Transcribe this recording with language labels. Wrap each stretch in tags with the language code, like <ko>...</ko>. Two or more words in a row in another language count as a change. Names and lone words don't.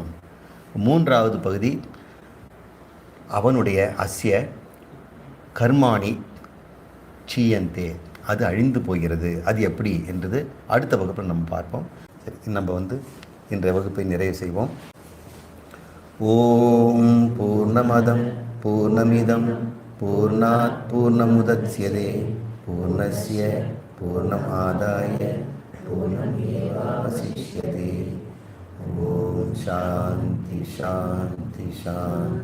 <ta>3வது பகுதி அவனுடைய</ta> <sa>अस्य कर्माणि क्षीयन्ते,</sa> <ta>அது அழிந்து போகிறது. அது எப்படி என்றது அடுத்த வகுப்பில் நம்ம பார்ப்போம். சரி, நம்ம இன்றைய வகுப்பை நிறைவு செய்வோம்.</ta> <sa>ओम् पूर्णमदः पूर्णमिदं पूर्णात् पूर्णमुदच्यते पूर्णस्य पूर्णमादाय पूर्णमेवावशिष्यते. ओम् शान्ति शान्ति शान्ति.</sa>